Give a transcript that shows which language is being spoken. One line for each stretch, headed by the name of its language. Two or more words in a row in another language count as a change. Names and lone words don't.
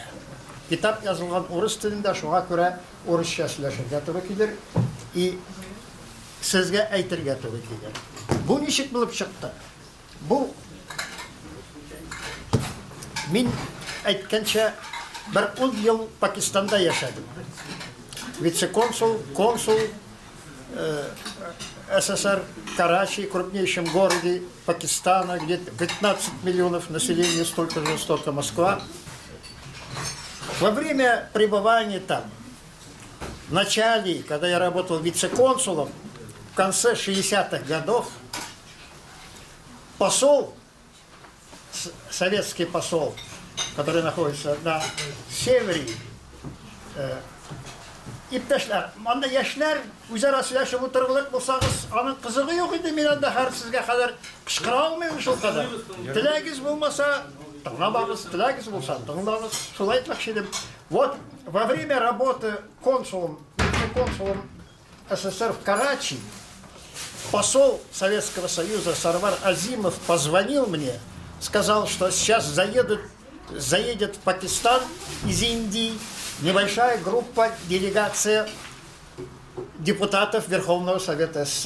Tatar: Китап язылган урыс телендә, шуңа күрә урысча сөйләшергә туры килер и сезгә әйтергә туры килер. Бу ничек булып чыкты? Бу мин әйткәнчә бер 10 ел Пакистанда яшәдем.
Russian: Вице-консул, консул СССР, Карачи, крупнейшем городе Пакистана, где 15 миллионов населения, столько же, столько Москва. Во время пребывания там, в начале, когда я работал вице-консулом, в конце 60-х годов, посол, советский посол, который находится на севере,
Tatar: иптәшләр, анда яшьләр үзара сөйләшеп утырырлык булсагыз, аның кызыгы юк иде, мин анда һәр сезгә хәзер кычкыра алмыйм шул кадәр. Теләгез булмаса, тыңламагыз, теләгез булса, тыңлагыз. Шулай әйтмәкче идем.
Russian: Вот, во время работы консулом СССР в Карачи, посол Советского Союза Сарвар Азимов позвонил мне, сказал, что сейчас заедет в Пакистан из Индии небольшая группа, делегация депутатов Верховного Совета СССР.